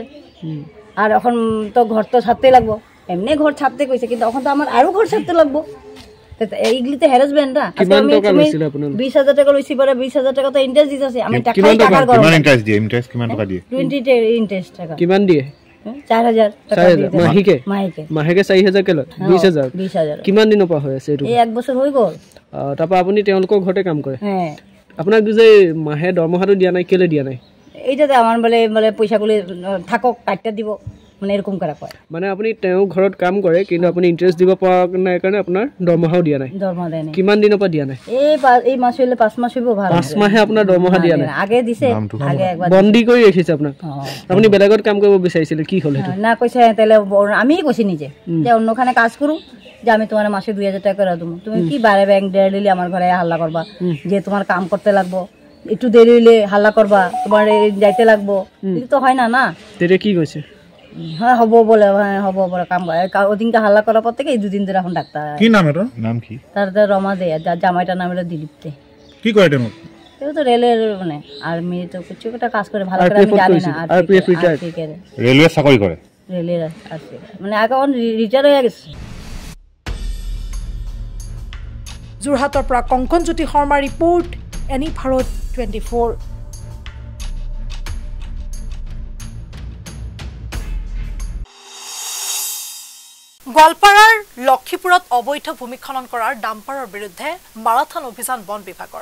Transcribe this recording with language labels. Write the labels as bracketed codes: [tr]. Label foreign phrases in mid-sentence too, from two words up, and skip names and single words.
[bn] আর এখন তো ঘর তো ছাড়তেই লাগবো, এমনি ঘর ছাড়তে কইছে কিন্তু এখন তো আমার আরো ঘর ছাড়তে লাগবো। এইগুলিতে হ্যারাসমেন্ট না। 20,000 টাকা লইছি পরে 20,000 টাকা তো ইন্টারেস্ট দিতেছে। আমি টাকার গরম। [as] কিমান ইন্টারেস্ট দিয়ে? ইন্টারেস্ট কিমান টাকা দিয়ে? [bn] 20 ইন্টারেস্ট টাকা। [as] কিমান দিয়ে? [bn] 4,000 টাকা দিয়ে [as] মাহিকে। মাহিকে 4,000 কে লয়? 20,000। 20,000 কিমান দিনৰ পৰা হৈ আছে এইটো? এই 1 বছৰ হৈ গ'ল। তাৰপা আপুনি তেওঁলোকৰ ঘৰতে কাম কৰে? [bn] হ্যাঁ। [as] আপোনাক যে মাহে দৰমহাটো দিয়া নাই কেলে দিয়া নাই? [bn] এইটাতে আমার বলে পয়সাগুলি থাকক কাটতে দিব মানে এরকম করা কয়। [as] মানে আপুনি তেওঁ ঘৰত কাম কৰে কিন্তু আপুনি ইন্টারেস্ট দিব পৰা নাই কাৰণে আপোনাৰ দৰমহাও দিয়া নাই? দৰমহা দিয়া নাই। কিমান দিনৰ পৰা দিয়া নাই? [bn] এই মাস হইলে 5 মাস হইব। ভালো [as] 5 মাহে আপোনাৰ দৰমহা দিয়া নাই? [bn] আগে দিছে, আগে একবার [as] বন্দী কৰি ৰাখিছে আপোনাক। আপুনি বেলেগত কাম কৰিব বিচাৰিছিল, কি হল সেইটো? [bn] না কইছে তাহলে আমি কইছি নিজে যে অন্যখানে কাজ করু, যে আমি তোমার মাসে 2,000 টাকা করে দেবো, তুমি কি বারে ব্যাংক দেড় দিলে আমার ঘরে হাল্লা করবা যে তোমার কাম করতে লাগবো, একটু দেরি হইলে হাল্লা করবা, তোমার যাইতে লাগবো, তো হয় না। না কি কইছে? হ্যাঁ হব বলে, হ্যাঁ হব বলে কাম ওদিনকে হাল্লা করার পর থেকে এই 2 দিন ধরে এখন ডাক্তার। কি নাম এটা? নাম কি? তার রমা দে, জামাইটার নাম হলো দিলীপ দে। কি করে এটা? কেউ তো রেলের মানে আর্মি তো কিছু একটা কাজ করে, ভালো করে আমি জানি না। আর রেলওয়ে চাকরি করে? রেলের আছে মানে আগে রিটায়ার হয়ে গেছে। [as] যোৰহাটৰ পৰা কংকনজ্যোতি শৰ্মাৰ ৰিপৰ্ট, এনি ভাৰত 24। গোৱালপাৰাৰ লক্ষীপুৰত অবৈধ ভূমি খনন কৰাৰ ডাম্পাৰৰ বিৰুদ্ধে মাৰাথন অভিযান বন বিভাগৰ।